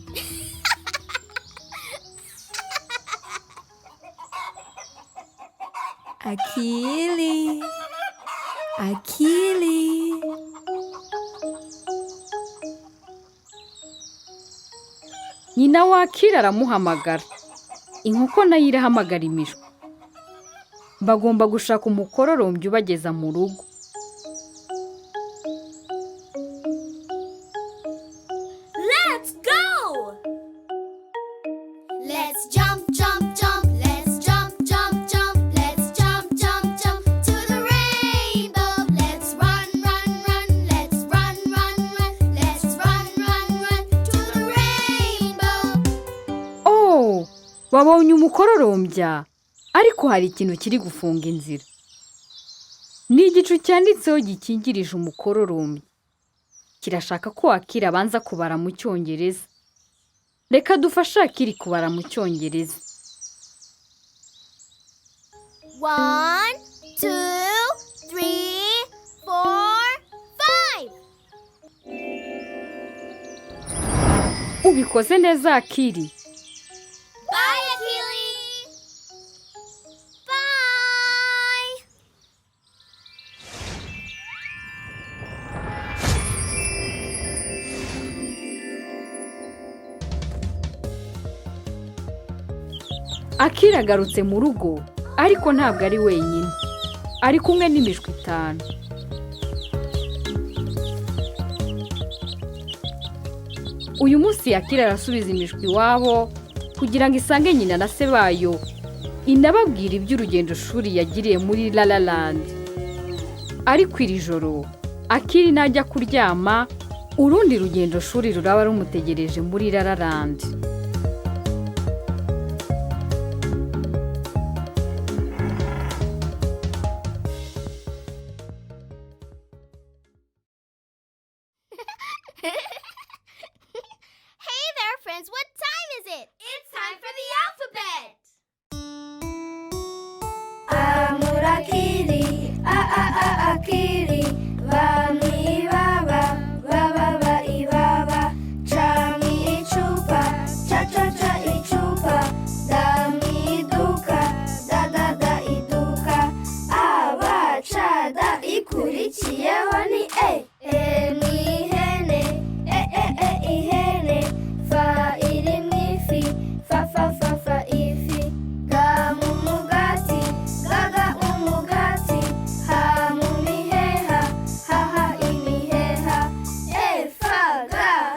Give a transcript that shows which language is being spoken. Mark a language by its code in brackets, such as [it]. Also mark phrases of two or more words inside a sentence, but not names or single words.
[rw] Akili, Akili. Nyina wa Akili aramuhamagara. Inkoko nayo irahamagara imishwi. Bagomba gushaka umukororombya ubageza mu rugo. [en] Let's go! Let's jump, jump, jump. Let's jump, jump, jump. Let's jump, jump, jump to the rainbow. Let's run, run, run. Let's run, run, run. Let's run, run, run to the rainbow. [rw] Oh, wabonye umukororombya. Ariko hari ikintu kiri gufunga inzira. Ni igicu cyanditseho gikingirije umukororombya. Kirashaka ko Akili abanza kubara mu Cyongereza. Reka dufashe Akili kubara mu Cyongereza. 1, 2, 3, 4, 5. Ubikoze neza Akili. Bye, Akili. Bye. Akili agarutse mu rugo, ariko ntabwo ari wenyine. Ari kumwe n'imishwi 5. Uyu munsi Akili arasubiza imishwi iwabo kugira ngo isange nyina na se bayo. Inababwira iby'urugendo shuri yagiriye muri Lala Land. Ariko iri joro Akili najya kuryama, urundi rugendo shuri ruraba rumutegereje muri Lala Land. [en] Hey there, friends. What time is it? It's time for the alphabet. [rw] Amurakili, akili, bami baba, baba ibaba, chami ichupa, cha ichupa, dami duka, da iduka, abachada ikurikiyeho ni ni ihene, ihene, fa iri mu ifi, fa ifi, ga mu mugati, ga umugati, ha mu miheha, ha imiheha, fa ga